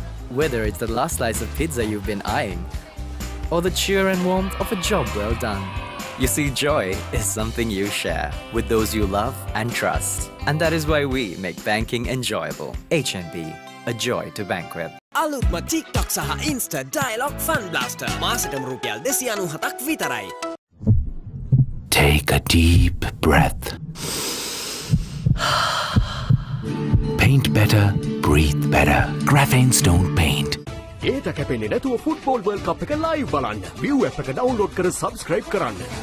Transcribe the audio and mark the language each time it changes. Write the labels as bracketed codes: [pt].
[en] Whether it's the last slice of pizza you've been eyeing, or the cheer and warmth of a job well done, you see, joy is something you share with those you love and trust. And that is why we make banking enjoyable. HNB, a joy to bank with. [si] අලුත්ම TikTok සහ Insta Dialogue Fun Blaster මාසෙටම රුපියල් 297ක් විතරයි. [en] Take a deep breath. Paint better, breathe better. Graphene Stone Paint. [si] ඒට කැපෙන්නේ නැතුව football world කප් එක live බලන්න. View app එක download කර subscribe කරන්න.